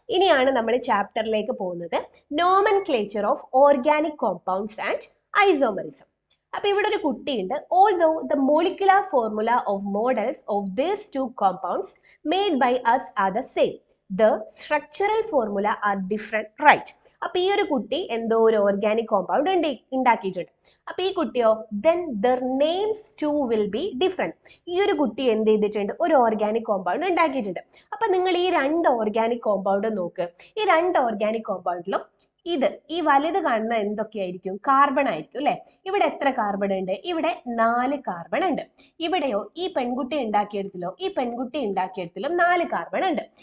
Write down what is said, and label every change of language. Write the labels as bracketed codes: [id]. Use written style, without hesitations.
[ml] ഇനിയാണ് നമ്മൾ ചാപ്റ്ററിലേക്ക് പോകുന്നത്, [en] Nomenclature of organic compounds and isomerism. [ml] അപ്പൊ ഇവിടെ ഒരു കുട്ടിയുണ്ട്. [en] Although the molecular formula of models of these two compounds made by us are the same, the structural formula are different, right. [ml] അപ്പൊ ഈ ഒരു കുട്ടി എന്തോ ഒരു ഓർഗാനിക് കോമ്പൗണ്ട് ഉണ്ടാക്കിയിട്ടുണ്ട്. അപ്പൊ ഈ കുട്ടിയോ, [en] then their names too will be different. [ml] ഈ ഒരു കുട്ടി എന്ത് ചെയ്തിട്ടുണ്ട്? ഒരു ഓർഗാനിക് കോമ്പൗണ്ട് ഉണ്ടാക്കിയിട്ടുണ്ട്. അപ്പൊ നിങ്ങൾ ഈ 2 ഓർഗാനിക് കോമ്പൗണ്ട് നോക്ക്. ഈ 2 ഓർഗാനിക് കോമ്പൗണ്ടിലും ഈ വലുത് കാണുന്ന എന്തൊക്കെയായിരിക്കും? കാർബൺ ആയിരിക്കും അല്ലെ. ഇവിടെ എത്ര കാർബൺ ഉണ്ട്? ഇവിടെ 4 കാർബൺ ഉണ്ട്. ഇവിടെയോ ഈ പെൺകുട്ടി ഉണ്ടാക്കിയെടുത്തിലും 4 കാർബൺ ഉണ്ട്.